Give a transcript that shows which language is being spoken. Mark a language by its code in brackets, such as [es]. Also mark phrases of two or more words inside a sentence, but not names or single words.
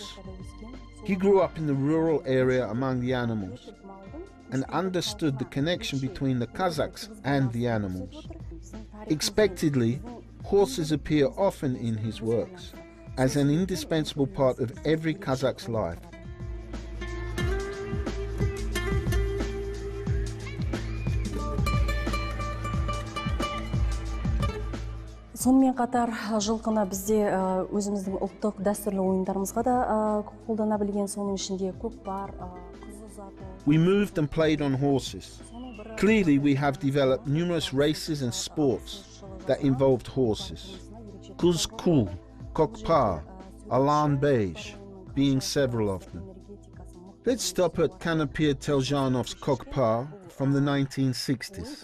[en] He grew up in the rural area among the animals and understood the connection between the Kazakhs and the animals. Expectedly, horses appear often in his works as an indispensable part of every Kazakh's life. [kk] Сонымен қатар жылқыны бізде өзіміздің ұлттық дәстүрлі ойындарымызға да қолдана білген, соның ішінде көкпар, қыз ұзату. [en] We moved and played on horses. Clearly, we have developed numerous races and sports that involved horses. Kuz-Kul, Kokpa, Alan Beige being several of them. Let's stop at Kanapir Teljanov's Kokpa from the 1960s.